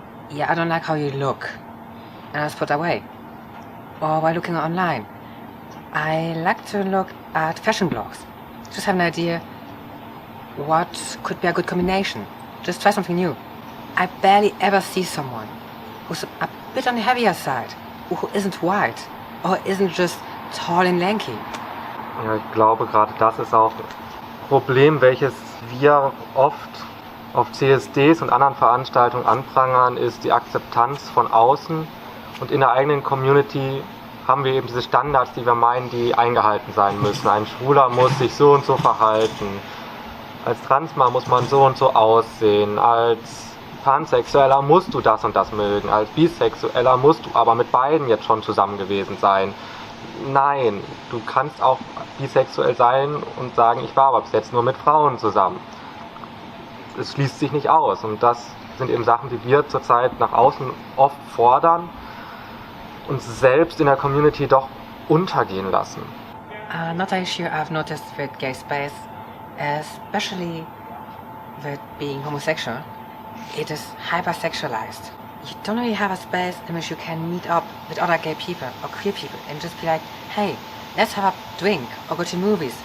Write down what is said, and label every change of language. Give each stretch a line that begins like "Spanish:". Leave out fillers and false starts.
English: Yeah, I don't like how you look. And I was put away. Or while looking online, I like to look at fashion blogs. Just have an idea what could be a good combination. Just try something new. I barely ever see someone who's a bit on the heavier side, who isn't white, or isn't just tall and lanky.
German: Ja, ich glaube, gerade das ist auch ein Problem, welches wir oft auf CSDs und anderen Veranstaltungen anprangern, ist die Akzeptanz von außen. Und in der eigenen Community haben wir eben diese Standards, die wir meinen, die eingehalten sein müssen. Ein Schwuler muss sich so und so verhalten. Als Transmann muss man so und so aussehen. Als Pansexueller musst du das und das mögen. Als Bisexueller musst du aber mit beiden jetzt schon zusammen gewesen sein. Nein, du kannst auch bisexuell sein und sagen, ich war aber bis jetzt nur mit Frauen zusammen. Es schließt sich nicht aus. Und das sind eben Sachen, die wir zurzeit nach außen oft fordern, uns selbst in der Community doch untergehen lassen.
English: Another issue I've noticed with gay space, especially with being homosexual, it is hypersexualized. You don't really have a space in which you can meet up with other gay people or queer people and just be like, hey, let's have a drink or go to movies.